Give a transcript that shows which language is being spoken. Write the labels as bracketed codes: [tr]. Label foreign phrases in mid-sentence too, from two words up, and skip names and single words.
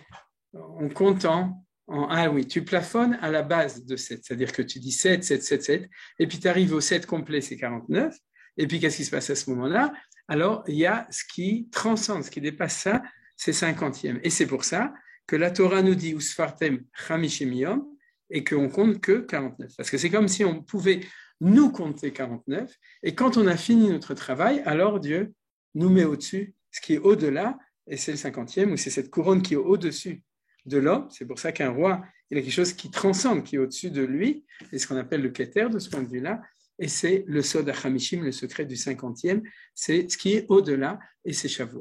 [fr] On compte tu plafonnes à la base de 7, c'est-à-dire que tu dis 7, 7, 7, 7, et puis tu arrives au 7 complet, c'est 49, et puis qu'est-ce qui se passe à ce moment-là? Alors, il y a ce qui transcende, ce qui dépasse ça, c'est 50e. Et c'est pour ça que la Torah nous dit « [he] וספרתם חמישים יום [fr] » et qu'on compte que 49. Parce que c'est comme si on pouvait nous compter 49, et quand on a fini notre travail, alors Dieu nous met au-dessus ce qui est au-delà, et c'est le 50e, ou c'est cette couronne qui est au-dessus de l'homme. C'est pour ça qu'un roi, il a quelque chose qui transcende, qui est au-dessus de lui, et ce qu'on appelle le Keter de ce point de vue-là, et c'est le [he] סוד החמישים, [fr] le secret du 50e, c'est ce qui est au-delà, et c'est Shavuot.